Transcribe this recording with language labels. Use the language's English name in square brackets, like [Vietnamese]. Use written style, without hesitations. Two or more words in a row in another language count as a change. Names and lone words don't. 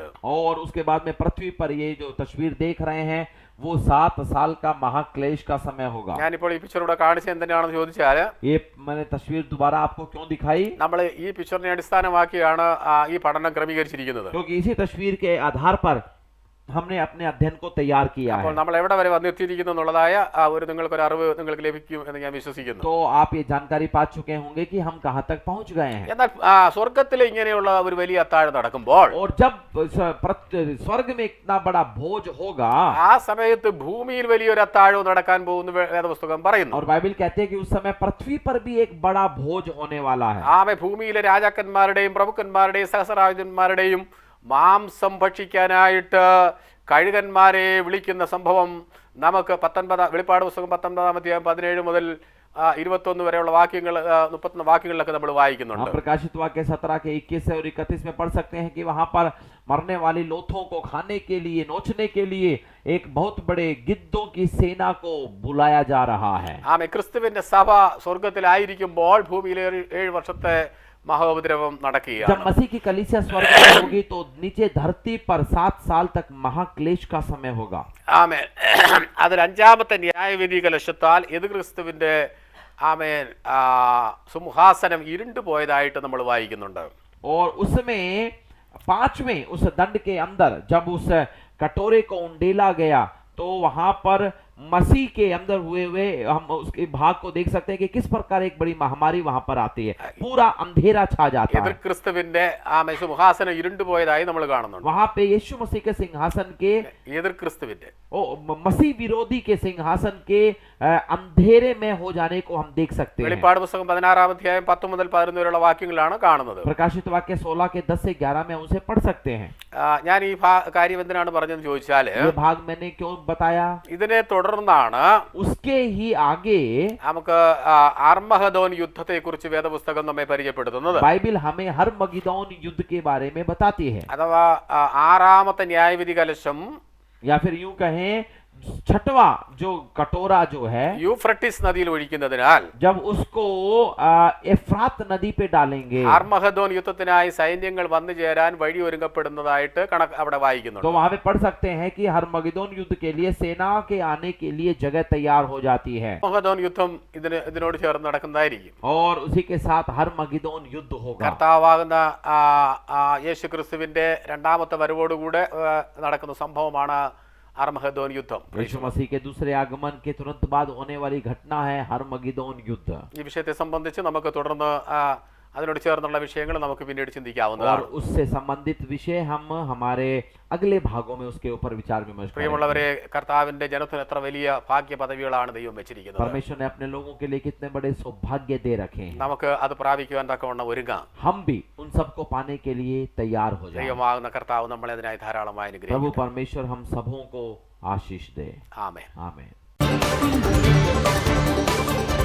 [Hindi] और उसके बाद में पृथ्वी पर ये जो तस्वीर देख रहे हैं वो 7 साल का महाक्लेश का समय होगा। [Malayalam] ഞാനിപ്പോൾ ഈ പിക്ചർ ഇവിടെ കാണിച്ചത് എന്തിനാണെന്ന് ചോദിച്ചാൽ, [Hindi] ये मैंने तस्वीर दोबारा आपको क्यों दिखाई, [Malayalam] നമ്മൾ ഈ പിക്ചറിനെ അടിസ്ഥാനമാക്കിയാണ് ഈ പഠനം ക്രമീകരിച്ചിരിക്കുന്നത്. [Hindi] क्योंकि इसी तस्वीर के आधार पर हमने अपने अध्ययन को तैयार किया [Malayalam] അപ്പോൾ [Hindi] है। [Malayalam] നമ്മൾ എവിടെ വരെ വന്നെത്തിയിരിക്കുന്നു എന്നുള്ളതായ നിങ്ങൾക്കൊരു അറിവ് നിങ്ങൾക്ക് ലഭിക്കും എന്ന് ഞാൻ വിശ്വസിക്കുന്നു. [Hindi] तो आप ये जानकारी पा चुके होंगे कि हम कहाँ तक पहुंच गए हैं। [Malayalam] എന്നാൽ സ്വർഗത്തിൽ ഇങ്ങനെയുള്ള ഒരു വലിയ അത്താഴം നടക്കുമ്പോൾ [Hindi] और जब स्वर्ग में इतना बड़ा भोज होगा, [Malayalam] ആ സമയത്ത് ഭൂമിയിൽ വലിയൊരു അത്താഴവും നടക്കാൻ പോകുന്ന വേദപുസ്തകം പറയുന്നു. [Hindi] और बाइबल कहते हैं कि उस समय पृथ्वी पर भी एक बड़ा भोज होने वाला है। [Malayalam] ആമേ ഭൂമിയിലെ രാജാക്കന്മാരുടെയും പ്രഭുക്കന്മാരുടെയും സഹസ്രാജന്മാരുടെയും മാംസം ഭക്ഷിക്കാനായിട്ട് കഴുകന്മാരെ വിളിക്കുന്ന സംഭവം നമുക്ക് വെളിപ്പാട് പുസ്തകം 19-ാം അധ്യായം 17 മുതൽ 21 വരെയുള്ള വാക്യങ്ങൾ 31 വാക്യങ്ങളിലൊക്കെ നമ്മൾ വായിക്കുന്നുണ്ട്. [Hindi] प्रकाशित वाक्य 17 के 21 से और 31 में पढ़ सकते हैं कि वहां पर मरने वाली लोथों को खाने के लिए, नोचने के लिए एक बहुत बड़े गिद्धों की सेना को बुलाया जा रहा है। [Malayalam] ആമേ ക്രിസ്തുവിന്റെ സഭ സ്വർഗത്തിലായിരിക്കുമ്പോൾ ഭൂമിയിലെ 7 വർഷത്തെ മഹോപദ്രവം [Hindi] जब [Malayalam] നടക്കുകയാണ്. [Hindi] मसीह की कलीसिया स्वर्ग में होगी तो नीचे धरती पर 7 साल तक महाक्लेश का समय होगा. [Malayalam] ആമേൻ. അതിൽ അഞ്ചാമത്തെ ന്യായവിധി കലശത്താൽ യേശുക്രിസ്തുവിന്റെ ആമേൻ സിംഹാസനം ഇരുണ്ടു പോയതായിട്ട് നമ്മൾ വായിക്കുന്നുണ്ട്. [Hindi] और उसमें 5वें उस दंड के अंदर जब उस कटोरे को उंडेला गया तो वहां पर मसीह के अंदर हुए हम उसके भाग को देख सकते हैं कि किस प्रकार एक बड़ी महामारी वहां पर आती है, पूरा अंधेरा छा जाता है. [Malayalam] യേശുക്രിസ്തുവിന്റെ ആമേൻ സിംഹാസനം ഇരുണ്ടു പോയതായി നമ്മൾ കാണുന്നുണ്ട്. [Hindi] वहां पे यीशु मसीह के सिंहासन के [Malayalam] യേശുക്രിസ്തുവിന്റെ [Hindi] मसीह विरोधी के सिंहासन के अंधेरे में हो जाने को हम देख सकते हैं. [Malayalam] വെളിപ്പാട് പുസ്തകം 16-ാം അധ്യായം 10 മുതൽ 11 വരെയുള്ള വാക്യങ്ങളാണ് കാണുന്നത്. [Hindi] प्रकाशित वाक्य 16 के 10 से 11 में उसे पढ़ सकते हैं. [Malayalam] ഞാൻ ഈ കാര്യം എന്തിനാണ് പറഞ്ഞതെന്ന് ചോദിച്ചാൽ [Hindi] ये भाग मैंने क्यों बताया, [Malayalam] ഇതിനെ തുടർന്നാണ് [Hindi] उसके ही आगे [Malayalam] നമുക്ക് അർമഹദോൻ യുദ്ധത്തെ കുറിച്ച് വേദപുസ്തകം നമ്മെ പരിചയപ്പെടുത്തുന്നത്. [Hindi] बाइबिल हमें हर मगिदोन युद्ध के बारे में बताती है. [Malayalam] അഥവാ ആറാമത്തെ ന്യായവിധി കലശം [Hindi] या फिर यूं कहें 6वां जो कटोरा जो है [Malayalam] യൂഫ്രട്ടീസ് നദിയിൽ ഒഴിക്കുന്നതിനാൽ [Hindi] जब उसको एफ्रात नदी पे डालेंगे [Malayalam] അർമഹദോൻ യുദ്ധത്തിനായി സൈന്യങ്ങൾ വന്നു ചേരാൻ വഴി ഒരുങ്ങപ്പെടുന്നതായിട്ട് അവിടെ [Hindi] तो [Malayalam] വായിക്കുന്നുണ്ട്. [Hindi] वहां पे पढ़ सकते हैं कि हरमगिदोन युद्ध के लिए सेना के आने के लिए जगह तैयार हो जाती है [Malayalam] അർമഹദോൻ യുദ്ധം ഇതിനോട് ചേർന്ന് നടക്കുന്നതായിരിക്കും. [Hindi] और उसी के साथ हरमगिदोन युद्ध होगा. [Malayalam] കർത്താവാകുന്ന യേശുക്രിസ്തുവിന്റെ രണ്ടാമത്തെ വരവോടുകൂടെ നടക്കുന്ന സംഭവമാണ് അർമഹദോൻ യുദ്ധം. [Hindi] यीशु मसीह के दूसरे आगमन के तुरंत बाद होने वाली घटना है हरमगिदोन युद्ध. [Malayalam] ഈ വിഷയത്തെ സംബന്ധിച്ച് നമുക്ക് തുടർന്ന് അതിനോട് ചേർന്നുള്ള വിഷയങ്ങൾ നമുക്ക് പിന്നീട് [Hindi] और [Malayalam] ചിന്തിക്കാവുന്നതാണ്. [Hindi] उससे संबंधित विषय हम हमारे अगले भागों में उसके ऊपर विचार विमर्श करेंगे. [Malayalam] പ്രിയമുള്ളവരെ, കർത്താവിന്റെ ജനത്തിന് എത്ര വലിയ ഭാഗ്യ പദവികളാണ് ദൈവം വെച്ചിരിക്കുന്നത്. [Hindi] परमेश्वर ने अपने लोगों के लिए कितने बड़े सौभाग्य दे रखे हैं. [Malayalam] നമുക്ക് അത് പ്രാപിക്കുവാൻ തക്കവണ്ണം ഒരുങ്ങാം. [Hindi] हम भी उन सबको पाने के लिए तैयार हो जाएं. [Malayalam] ദൈവമാകുന്ന കർത്താവ് നമ്മളെ അതിനായി ധാരാളമായി [Hindi] प्रभु [Malayalam] അനുഗ്രഹിക്കട്ടെ. [Hindi] परमेश्वर हम सबों को आशीष दे. [Malayalam] ആമേൻ. [Hindi] आमीन.